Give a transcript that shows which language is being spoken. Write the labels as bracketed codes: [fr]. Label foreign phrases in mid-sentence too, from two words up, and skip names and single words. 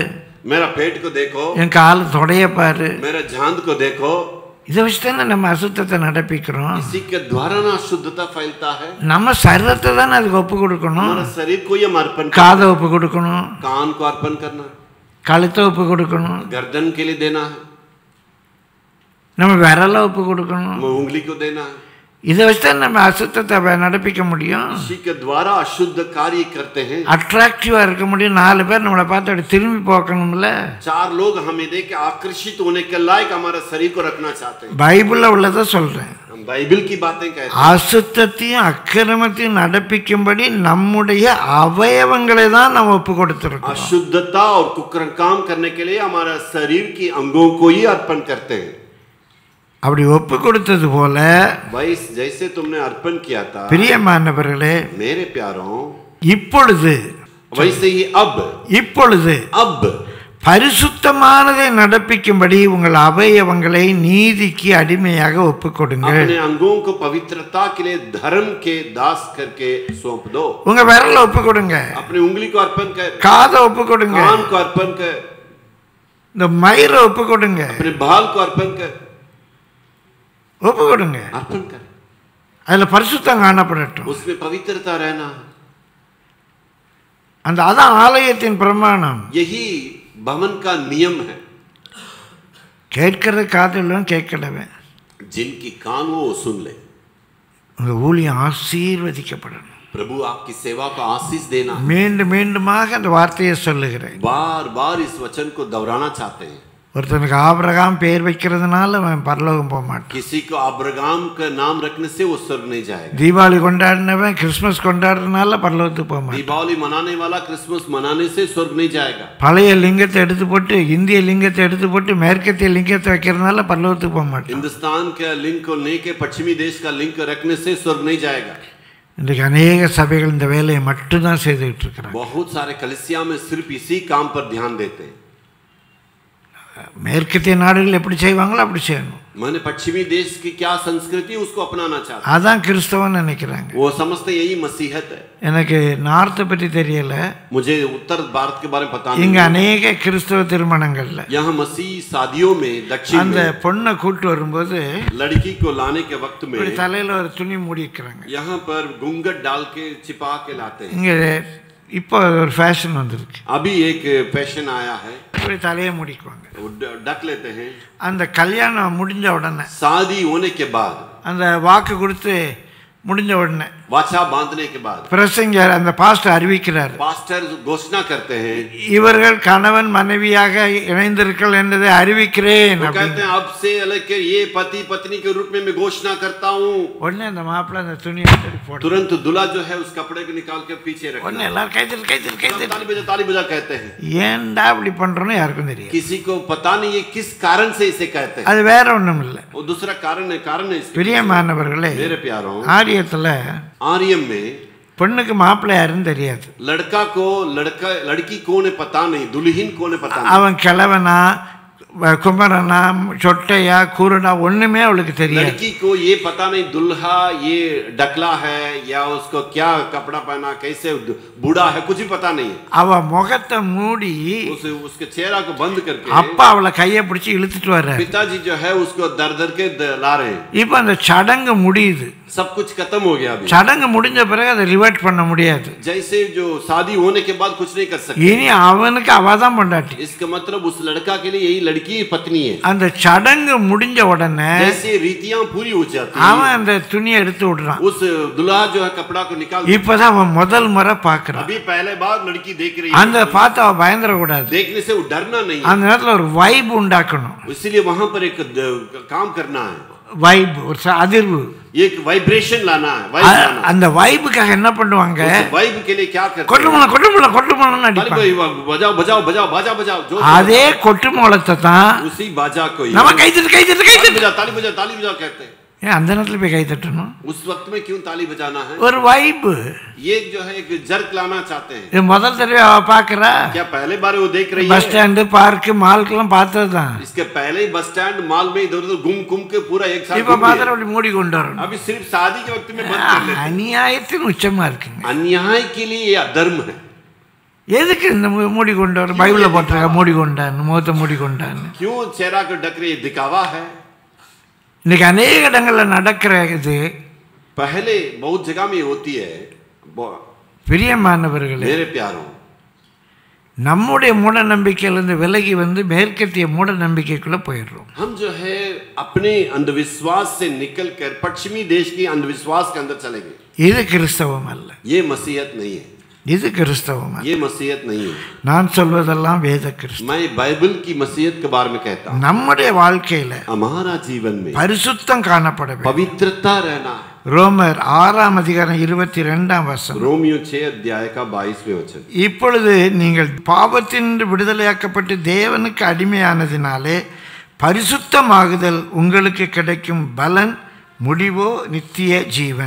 [hi] मेरा पेट को देखो, [ta] என் கால் தொடைய பாரு, [hi] मेरा झांद को देखो. [ta] இதை வச்சு தானே நம்ம அசுத்தத்தை நடப்பிக்கிறோம். [hi] इसी के द्वारा ना शुद्धता फैलता है. [ta] நம்ம சரீரத்தை தானே அதுக்கு ஒப்பு கொடுக்கணும். [hi] हमारा शरीर को ही हम अर्पण करना, [ta] காதை ஒப்பு கொடுக்கணும், [hi] कान को अर्पण करना, [ta] கழுத்தை ஒப்பு கொடுக்கணும், [hi] गर्दन के लिए देना है, [ta] நம்ம விரலை ஒப்பு கொடுக்கணும். [hi] उंगली को देना है. [ta] இதை வச்சு தான் நம்ம அசுத்தத்தை நடப்பிக்க முடியும். [hi] इसी के द्वारा अशुद्ध कार्य करते हैं. [ta] அட்ராக்டிவா இருக்க முடியும். 4 பேர் நம்மளை பார்த்து அப்படி திரும்பி பார்க்கணும்ல. [hi] 4 लोग हमें देख के आकर्षित होने के लायक हमारा शरीर को रखना चाहते हैं. [ta] பைபிள்ல உள்ளதை சொல்றேன். [hi] हम बाइबल की बातें कहते हैं. [ta] அசுத்தத்தையும் அக்கிரமத்தையும் நடப்பிக்கும்படி நம்முடைய அவயவங்களை தான் நம்ம ஒப்பு கொடுத்திருக்கோம். [hi] अशुद्धता और कुकर्म काम करने के लिए हमारा शरीर की अंगों को ही अर्पण करते हैं. [ta] அப்படி ஒப்பு கொடுத்தது போல [hi] जैसे तुमने अर्पण किया था [ta] பிரியமானவர்களே, [hi] मेरे प्यारों, [ta] இப்பொழுது [hi] वैसे ही [ta] இப்பொழுது பரிசுத்தமானதை நடப்பிக்கும்படி உங்கள் அவயவங்களை நீதிக்கு அடிமையாக ஒப்பு கொடுங்கள். [hi] अपने अंगों को पवित्रता के लिए धर्म के दास करके सौंप दो. [ta] உங்க விரல ஒப்பு கொடுங்க, [hi] अपनी उंगली को अर्पण कर, [ta] காதை ஒப்பு கொடுங்க, [hi] कान को अर्पण कर, [ta] இந்த மயிரை ஒப்பு கொடுங்க, [hi] अपने बाल को अर्पण कर, [ta] ஒப்பு கொடுங்க. [hi] अर्पण कर. [ta] அதுல பரிசுத்தம் காணப்படட்டும். [hi] उसमें पवित्रता रहना. [ta] அதான் ஆலயத்தின் பிரமாணம். [hi] यही भवन का नियम है. [ta] கேட்கிற காதுள்ளவன் கேட்கலவன். [hi] जिनकी कान वो सुन ले. [ta] உங்கள் ஊழியம் ஆசீர்வதிக்கப்படணும். [hi] प्रभु आपकी सेवा को आशीष देना. [ta] மீண்டும் மீண்டுமாக அந்த வார்த்தையை சொல்லுகிறேன். [hi] बार बार इस वचन को दोहराना चाहते हैं. [ta] ஒருத்தனுக்கு ஆபிரகாம் பெயர் வைக்கிறதுனால அவன் பரலோகம் போக மாட்டான். [hi] किसी को अब्राहम का नाम रखने से वो स्वर्ग नहीं जाएगा. [ta] தீபாவளி கொண்டாடினவன் கிறிஸ்மஸ் கொண்டாடுறதுனால பரலோகத்துக்கு போக மாட்டான். [hi] दीपावली मनाने वाला क्रिसमस मनाने से स्वर्ग नहीं जाएगा. [ta] பழைய லிங்கத்தை எடுத்து போட்டு இந்திய லிங்கத்தை எடுத்து போட்டு மேற்கத்திய லிங்கத்தை வைக்கிறதுனால பரலோகத்துக்கு போக மாட்டான். [hi] हिंदुस्तान का लिंग को लेके पश्चिमी देश का लिंग रखने से स्वर्ग नहीं जाएगा. [ta] இன்றைக்கு அநேக சபைகள் இந்த வேலையை மட்டும்தான் செய்துகிட்டு இருக்கிறாங்க. [hi] बहुत सारे कलीसिया में सिर्फ इसी काम पर ध्यान देते हैं. [ta] மேற்கத்திய நாடுகள் எப்படி செய்வாங்களோ அப்படி செய்யணும். [hi] मैंने पश्चिमी देश की क्या संस्कृति उसको अपनाना चाहता. [ta] அதான் கிறிஸ்தவன் நினைக்கிறாங்க. [hi] वो समझते यही मसीहत है. [ta] எனக்கு நார்த்தை பற்றி தெரியல. [hi] मुझे उत्तर भारत के बारे में पता नहीं. [ta] இங்க அநேக கிறிஸ்தவ திருமணங்கள்ல [hi] यहाँ मसीह शादियों में दक्षिण [ta] அந்த [hi] में [ta] பொண்ணை கூட்டு வரும்போது [hi] लड़की को लाने के वक्त में [ta] தலையில ஒரு துணி மூடிக்கிறாங்க. [hi] यहाँ पर घूंघट डाल के छिपा के लाते हैं. [ta] இங்க இப்போ ஒரு ஃபேஷன் வந்திருக்கு. [hi] अभी एक फैशन आया है. [ta] இப்படி தலையை மூடிக்குவாங்க. [hi] ढक लेते हैं. [ta] அந்த கல்யாணம் முடிஞ்ச உடனே [hi] शादी होने के बाद [ta] அந்த வாக்கு கொடுத்து முடிஞ்ச உடனே [hi] वाचा बांधने के बाद [ta] பிரசங்கர் அந்த பாஸ்டர் அறிவிக்கிறார். [hi] पास्टर घोषणा करते हैं. [ta] இவர்கள் கணவன் மனைவியாக இணைந்திருக்கள் என்பதை அறிவிக்கிறேன். [hi] कहते हैं अब से अलग के ये पति पत्नी के रूप में मैं घोषणा करता हूँ. [ta] உடனே அந்த மாப்பிள்ளை அந்த துணியை எடுத்து போட்டு [hi] तुरंत दूल्हा जो है उस कपड़े को निकाल के पीछे रखता [ta] உடனே [hi] है. [ta] எல்லாரும் கைதல் [hi] ताली बजा कहते हैं. [ta] ஏன்டா இப்படி பண்றோன்னு யாருக்கும் தெரியாது. [hi] किसी को पता नहीं है किस कारण से इसे कहते हैं. [ta] அது வேற ஒண்ணும் இல்லை. [hi] वो दूसरा कारण है इसके. [ta] பிரியமானவர்களே, [hi] मेरे प्यारों, [ta] ஆரியத்துல [hi] आर्यम में [ta] பொண்ணுக்கு மாப்பிள்ளை யாருன்னு தெரியாது. [hi] लड़की कौन है पता नहीं, दुल्हन कौन है पता नहीं. [ta] அவன் கிழவனா குமரனா சொட்டையா கூரடா ஒண்ணுமே அவளுக்கு தெரியாது. [hi] लड़की को ये पता नहीं दुल्हा ये डकला है या उसको क्या कपड़ा पहना, कैसे बूढ़ा है, कुछ भी पता नहीं. [ta] அவ முகத்தை மூடி [hi] उसके चेहरा को बंद करके [ta] அப்பா அவளை கையை பிடிச்சி இழுத்துட்டு வர்றாரு. [hi] पिताजी जो है उसको दर दर के ला रहे हैं. [ta] இப்ப அந்த சடங்கு முடியுது. [hi] सब कुछ खत्म हो गया. अभी [ta] சடங்கு முடிஞ்ச பிறகு அதை ரிவர்ட் பண்ண முடியாது. [hi] जैसे जो शादी होने के बाद कुछ नहीं कर सकते. [ta] இனி அவனுக்கு அவதான் பொண்டாட்டி. [hi] इसका मतलब उस लड़का के लिए यही लड़की पत्नी है. [ta] அந்த சடங்கு முடிஞ்ச உடனே [hi] जैसे रीतियां पूरी हो जाती हैं, [ta] அவன் அந்த துணியை எடுத்து விடுறான். [hi] उस दुल्हा जो है कपड़ा को निकाल. [ta] இப்பதான் அவன் முதல் முறை பாக்குறான். [hi] अभी पहले बार लड़की देख रही है. [ta] அந்த பார்த்து அவ பயந்துட கூடாது. [hi] देखने से वो डरना नहीं. [ta] அந்த நேரத்துல ஒரு வைப் உண்டாக்கணும். [hi] इसलिए वहां पर एक काम करना है. [ta] வைப் ஒரு அதிர்வு, [hi] एक वाइब्रेशन लाना है. वाइब लाना. [ta] அந்த வைபுக்காக என்ன பண்ணுவாங்க, [hi] वाइब के लिए क्या करते हैं? [ta] கொட்டுமோளம் அடிப்பாங்க. [hi] बजाओ बजाओ बजाओ बाजा बजाओ. जो [ta] அதே கொட்டுமோளத்தை தான் [hi] उसी बाजा को ही [ta] நம்ம கைதட்டு [hi] ताली बजा कहते हैं. [ta] ஏன் அந்த நேரத்துல போய் கை தட்டணும்? [hi] उस वक्त में क्यों ताली बजाना है? [ta] ஒரு வைப். [hi] ये जो है एक जर्क लाना चाहते हैं. [ta] இது முதல் தடவை அவ பாக்குறா. [hi] क्या पहले बार वो देख रही है? [en] bus stand park [ta] மால்க்கெல்லாம் பார்த்ததுதான். [hi] इसके पहले ही [en] bus stand mall [hi] में इधर उधर घूम के पूरा एक साथ [ta] இப்ப மாத்திரம் அப்படி மூடி கொண்டு வரணும். [hi] अभी सिर्फ शादी के वक्त में बंद कर लेते हैं. [ta] அநியாயத்தின் உச்சமா இருக்குங்க. [hi] अन्याय के लिए ये अधर्म है. [ta] எதுக்கு இந்த மூடி கொண்டு வர? பைபிள்ல போட்டிருக்க மூடி கொண்டான்னு, முகத்தை மூடி கொண்டான்னு. [hi] क्यों चेहरा को ढक रही है? दिखावा है. [ta] இன்னைக்கு அநேக இடங்கள்ல நடக்கிற இது [hi] पहले बहुत जगह में होती है. [ta] பிரியமானவர்களே, [hi] मेरे प्यारों, [ta] நம்முடைய மூட நம்பிக்கையிலிருந்து விலகி வந்து மேற்கத்திய மூட நம்பிக்கைக்குள்ள போயிடுறோம். [hi] हम जो है अपने अंधविश्वास से निकलकर पश्चिमी देश की अंधविश्वास के अंदर चलेंगे. [ta] இது கிறிஸ்தவம் அல்ல. [hi] ये मसीहत नहीं है. [ta] இது கிறிஸ்தவம் அல்ல. [hi] ये मसीहत नहीं है. [ta] நான் சொல்வதெல்லாம் வேத கிறிஸ்தவம். [hi] मैं बाइबल की मसीहत के बारे में कहता हूँ. [ta] நம்முடைய வாழ்க்கையில [hi] हमारा जीवन में [ta] பரிசுத்தம் காணப்பட வேண்டும். [hi] पवित्रता रहना. [ta] ரோமர் 6:22 [hi] रोमियो 6 अध्याय का 22वें वचन. [ta] இப்பொழுது நீங்கள் பாவத்தின் விடுதலையாக்கப்பட்டு தேவனுக்கு அடிமையானதினாலே பரிசுத்தமாகுதல் உங்களுக்கு கிடைக்கும் பலன் முடிவோ நித்திய ஜீவன்.